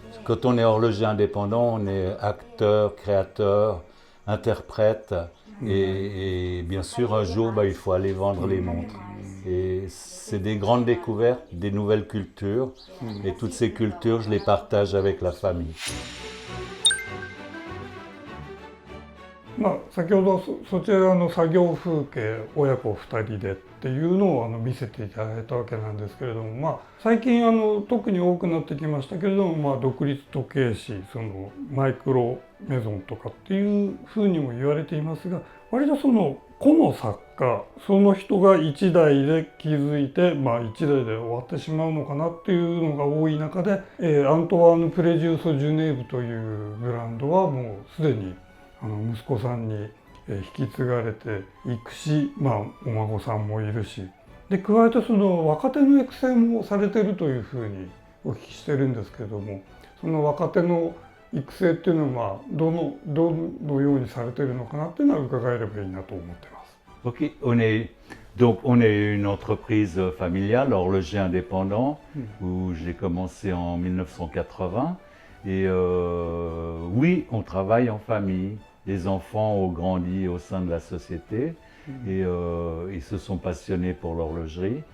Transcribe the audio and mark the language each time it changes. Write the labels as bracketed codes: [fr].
[fr] Quand on est horloger indépendant, on est acteur, créateur, interprète et bien sûr un jour il faut aller vendre les montres. Et c'est des grandes découvertes, des nouvelles cultures et toutes ces cultures je les partage avec la famille. [ja] まあ、先ほどそちらの作業風景親子2人でっていうのを見せていただいたわけなんですけれども、まあ、最近特に多くなってきましたけれども、まあ、独立時計師そのマイクロメゾンとかっていうふうにも言われていますが、割とその個の作家その人が1台で気づいて、まあ、1台で終わってしまうのかなっていうのが多い中で、アントワーヌ・プレジューソ・ジュネーブというブランドはもうすでに息子さんに引き継がれていくし、まあ、お孫さんもいるし、で加えてその若手の育成もされてるというふうにお聞きしてるんですけれども、その若手の育成っていうのはどのようにされてるのかなっていうのは伺えればいいなと思ってます。 [fr] Ok, on est une entreprise familiale, horloger indépendant, où j'ai commencé en 1980. Et oui, on travaille en famille. Les enfants ont grandi au sein de la société et ils se sont passionnés pour l'horlogerie.